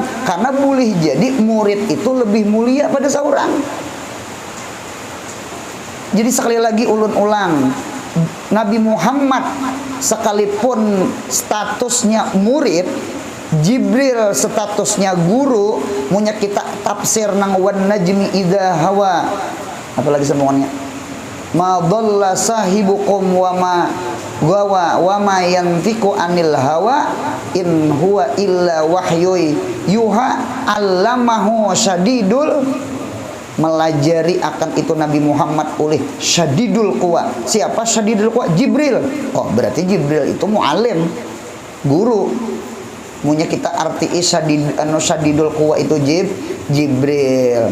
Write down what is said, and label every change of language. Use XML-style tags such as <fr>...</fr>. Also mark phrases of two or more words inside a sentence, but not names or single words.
<id>Karena boleh jadi murid itu lebih mulia pada seorang. Jadi sekali lagi ulun ulang, Nabi Muhammad sekalipun statusnya murid, Jibril statusnya guru, punya kita tafsir nang</id> <ar>والنجم إذا هوى.</ar> <id>Apalagi semuanya?</id> <ar>ما ضل صاحبكم وما غوى وما ينطق عن الهوى إن هو إلا وحي يوحى علمه شديد.</ar> <id>Melajari akan itu Nabi Muhammad oleh</id> <ar>شديد القوى.</ar> <id>Siapa</id> <ar>شديد القوى?</ar> <id>Jibril. Oh, berarti Jibril itu muallim, guru.</id> <bjn>Munya kita arti</bjn> <ar>شديد القوى</ar> <bjn>itu Jibril.</bjn>